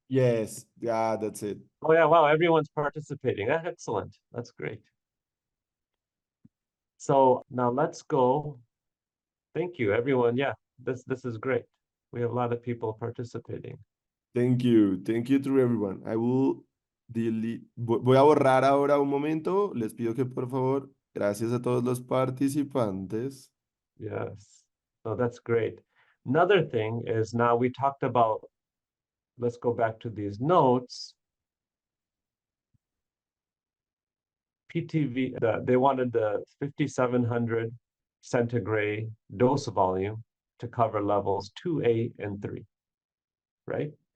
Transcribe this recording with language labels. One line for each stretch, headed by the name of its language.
English: Yes, yeah, that's it. Oh yeah, wow, everyone's participating. Excellent. That's great. So now let's go. Thank you, everyone. Yeah, this is great. We have a lot of people participating. Thank you to everyone. I will delete.
Spanish: Voy a borrar ahora un momento. Les pido que por favor, gracias a todos los participantes.
English: Yes. So that's great. Another thing is now we talked about, let's go back to these notes. PTV, they wanted the 5,700 centigrade dose volume to cover levels 2A and 3, right?